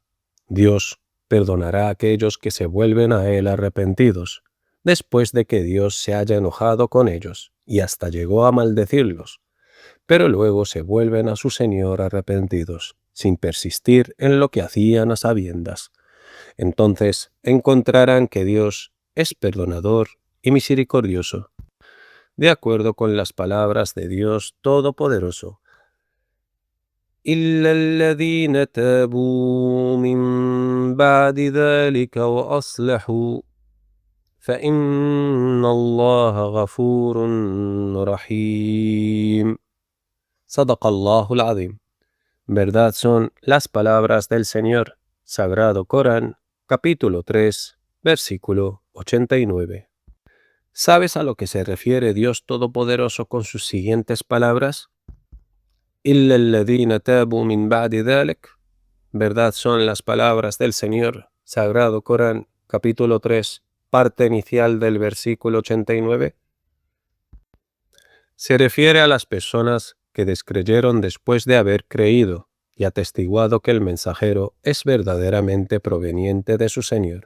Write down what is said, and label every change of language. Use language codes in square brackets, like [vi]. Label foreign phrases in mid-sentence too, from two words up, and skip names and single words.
[es] Dios perdonará a aquellos que se vuelven a Él arrepentidos, después de que Dios se haya enojado con ellos y hasta llegó a maldecirlos, pero luego se vuelven a su Señor arrepentidos, sin persistir en lo que hacían a sabiendas. Entonces encontrarán que Dios es perdonador y misericordioso, de acuerdo con las palabras de Dios Todopoderoso. [ar] إلا الذين تابوا من بعد ذلك وأصلحوا فإن الله غفور رحيم. صدق الله العظيم. [es] Verdad son las palabras del Señor. Sagrado Corán, capítulo 3, versículo 89. ¿Sabes a lo que se refiere Dios Todopoderoso con sus siguientes palabras? إلا الذين تابوا من بعد ذلك. Verdad son las palabras del Señor. Sagrado Corán, capítulo 3, parte inicial del versículo 89. Se refiere a las personas que descreyeron después de haber creído y atestiguado que el mensajero es verdaderamente proveniente de su Señor.